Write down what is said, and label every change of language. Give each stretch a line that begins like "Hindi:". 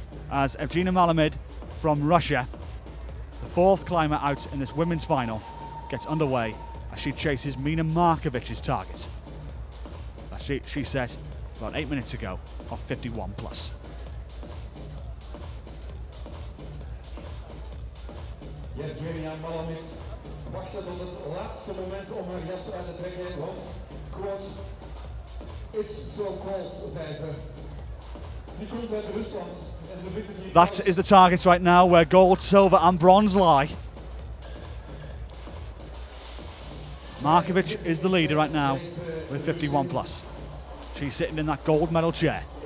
English: As Evgenia Malamid from Russia, the 4th climber out in this women's final, gets underway as she chases Mina Markovic's target that she set about 8 minutes ago of 51 plus.
Dutch: Evgenia Malamid wachtte tot het laatste moment om haar jas uit te trekken, want, quote,
English: it's so cold,
Dutch: zei ze. Die komt uit Rusland.
English: That is the targets right now where gold, silver and bronze lie. Markovic is the leader right now with 51 plus. She's sitting in that gold medal chair.